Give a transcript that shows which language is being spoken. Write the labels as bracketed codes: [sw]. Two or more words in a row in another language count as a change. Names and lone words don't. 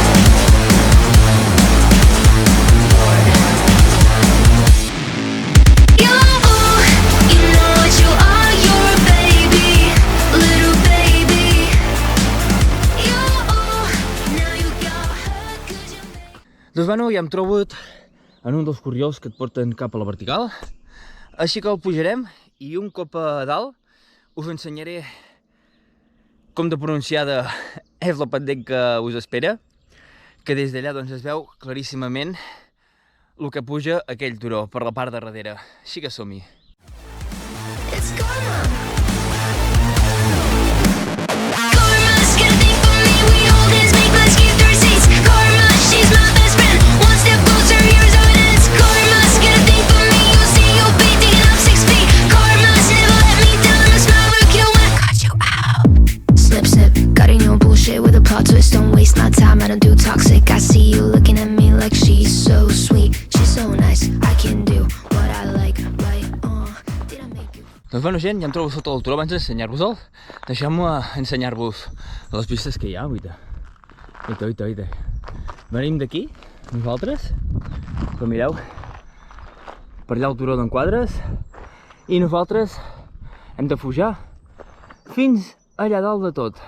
[en] You know what you are, you're a baby, little baby. Now you got hurt 'cause you made. [ca] Doncs bueno, ja hem trobat en un dels corriols que et porten cap a la vertical, així que el pujarem i un cop a dalt us ensenyaré com de pronunciada és la pendent que us espera, que des d'allà doncs es veu claríssimament el que puja aquell turó per la part de darrere, així que som-hi. [en] It's karma. Karma's got a thing for me. We hold hands, make plans, keep the receipts. Karma, she's my best friend. One step closer, here's how it ends. Karma's got a thing for me. You see, you'll be digging up 6 feet. Karma's never let me down. My smile will kill when I cut you out. Snip, snip, cutting your bullshit with a plot twist. Don't waste my time, I don't do toxic. I see you looking at me like she's so sweet. She's so nice, I can do what I like, right? Did I make you? [ca] Doncs bueno gent, ja em trobo sota del turó. Abans d'ensenyar-vos-el, deixeu-me ensenyar-vos les vistes que hi ha, oita. Venim d'aquí, nosaltres, però mireu, per allà el turó d'en quadres, i nosaltres hem de pujar fins allà dalt de tot.